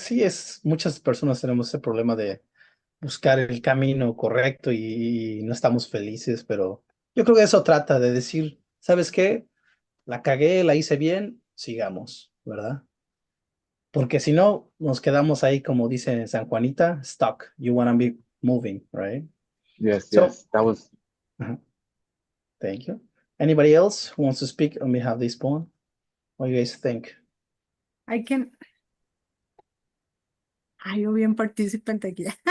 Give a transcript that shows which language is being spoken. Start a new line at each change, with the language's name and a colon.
Spanish: Sí, muchas personas tenemos ese problema de buscar el camino correcto y no estamos felices, pero yo creo que eso trata de decir, ¿sabes qué? La cagué, la hice bien, sigamos, ¿verdad? Porque si no, nos quedamos ahí, como dice San Juanita, stuck.
English: You want to be moving, right? Yes, So- yes, that was. Thank you. Anybody else who wants to speak on behalf of this poem? What do you guys think? I can.
Spanish: Ay, yo bien participante aquí.